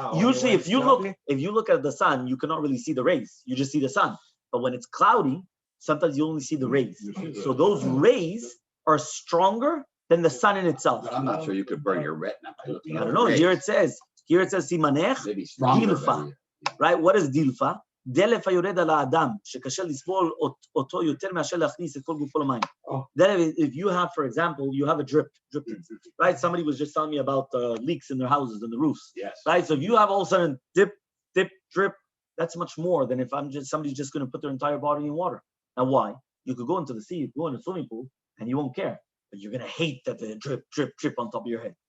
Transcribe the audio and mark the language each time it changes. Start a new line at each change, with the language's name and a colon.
English: Usually, if you look at the sun, you cannot really see the rays. You just see the sun. But when it's cloudy, sometimes you only see the rays. So those rays are stronger than the sun in itself. But I'm not sure you could burn your retina by looking at I don't know. rays. Here it says simanech dilfa. Right? What is dilfa?
Hebrew: דלף היורד על האדם, שקשה לסבול אותו יותר מאשר להכניס את כל גופו למים.
English: If you have, for example, you have a drip, right? Somebody was just telling me about leaks in their houses and the roofs. Yes. Right? So if you have all of a sudden dip, drip, that's much more than if somebody's just going to put their entire body in water. Now, why? You could go into the sea, you could go in a swimming pool, and you won't care. But you're going to hate that the drip on top of your head.